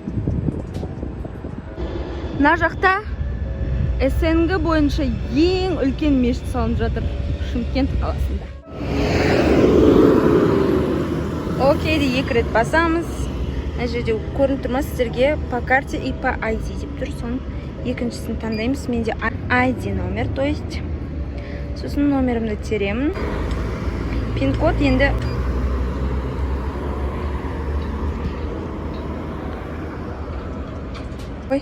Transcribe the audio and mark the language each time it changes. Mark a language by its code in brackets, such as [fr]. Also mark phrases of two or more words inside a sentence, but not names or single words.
[kk] Мына жақта СНГ бойынша ең үлкен мешіт салынып жатыр. Шымкент қаласында. Окейді 2 рет басамыз. Мына жерде көрініп тұрмас сіздерге [ru] по карте и по ID [kk] деп тұр. Соның екіншісін таңдаймыз. Менде ID номер, [ru] то есть. [kk] Сосын номерімді теремін. Пин-код енді ой.